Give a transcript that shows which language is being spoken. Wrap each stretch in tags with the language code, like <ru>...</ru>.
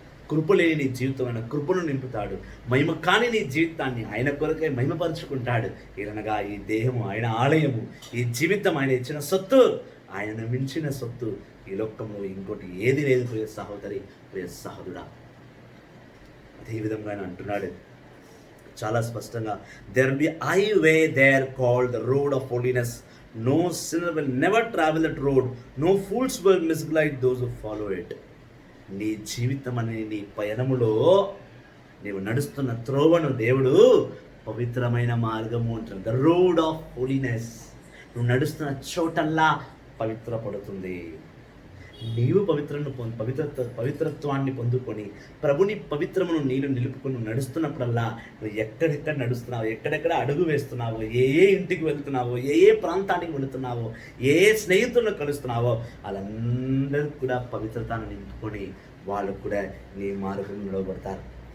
<te>కృప లేని నీ జీవితం ఆయన కృపను నింపుతాడు. మహిమ కాని నీ జీవితాన్ని ఆయన కొరకై మహిమపరుచుకుంటాడు. ఏదనగా ఈ దేహము ఆయన ఆలయము, ఈ జీవితం ఆయన ఇచ్చిన సొత్తు, ఆయనను మించిన సొత్తు ఈ లోకంలో ఇంకోటి ఏది లేదు ప్రియ సహోదరి, ప్రియ సహోదరుడా. అదేవిధంగా ఆయన అంటున్నాడు చాలా స్పష్టంగా,</te> <en>there will be highway there called the road of holiness. No sinner will never travel that road. No fools will misguide those who follow it.</en> <te>నీ జీవితం అనే నీ పయనములో నీవు నడుస్తున్న త్రోవను దేవుడు పవిత్రమైన మార్గము అంటారు.</te> <en>The road of holiness.</en> <te>నువ్వు నడుస్తున్న చోటల్లా పవిత్రపడుతుంది. నీవు పవిత్రత్వాన్ని పొందుకొని ప్రభుని పవిత్రమును నీళ్ళు నిలుపుకొని నడుస్తున్నప్పుడల్లా నువ్వు ఎక్కడెక్కడ నడుస్తున్నావు, ఎక్కడెక్కడ అడుగు వేస్తున్నావో, ఏ ఇంటికి వెళ్తున్నావో, ఏ ప్రాంతానికి వెళుతున్నావో, ఏ స్నేహితులను కలుస్తున్నావో వాళ్ళందరూ కూడా పవిత్రతను నింపుకొని వాళ్ళు కూడా నీ మార్గంలో నడవబడతారు.</te>